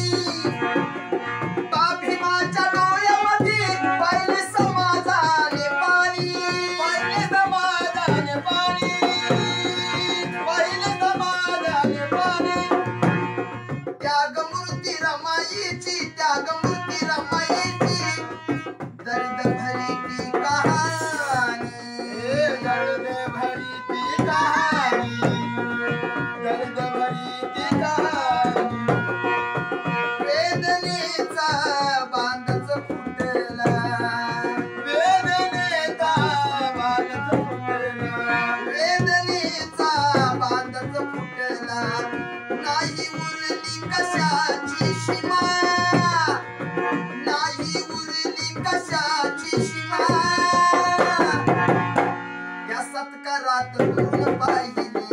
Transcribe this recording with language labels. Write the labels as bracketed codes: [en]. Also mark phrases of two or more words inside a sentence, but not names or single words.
[mr] भीमाच्या डोळ्यामध्ये पाहिले समाजाने पाणी पाहिले समाजाने पाणी पाहिले समाजाने पाणी त्यागमूर्ती रमाईची त्यागमूर्ती रमाईची [hi] दर्द भरी [mr] ती कहाणी [hi] दर्द भरी [mr] ती कहानी [hi] दर्द भरी [mr] ती कहानी वेदनेचा बांधच फुटला वेदनेचा बांधच फुटला वेदनेचा बांधच फुटला नाही उरली कशाची सीमा नाही उरली कशाची सीमा या सत्कारात दुरून पाहिली